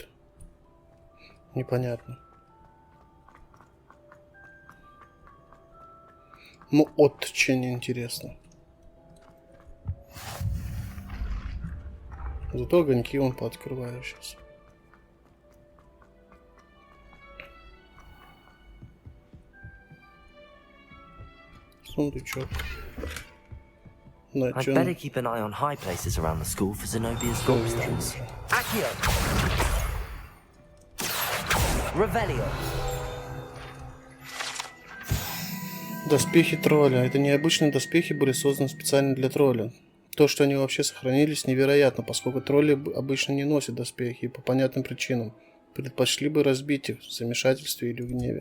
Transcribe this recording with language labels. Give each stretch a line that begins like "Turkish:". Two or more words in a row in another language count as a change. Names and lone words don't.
Russian: Непонятно. Ну, очень интересно. Зато огоньки он пооткрываю сейчас. Сундучок.
English: I'd better keep an eye on high places around the school for Zenobia's gobstones.
Russian: Accio! Revelio! Доспехи тролля. Это необычные доспехи были созданы специально для тролля. То, что они вообще сохранились, невероятно, поскольку тролли обычно не носят доспехи и по понятным причинам. Предпочли бы разбить их в замешательстве или в гневе.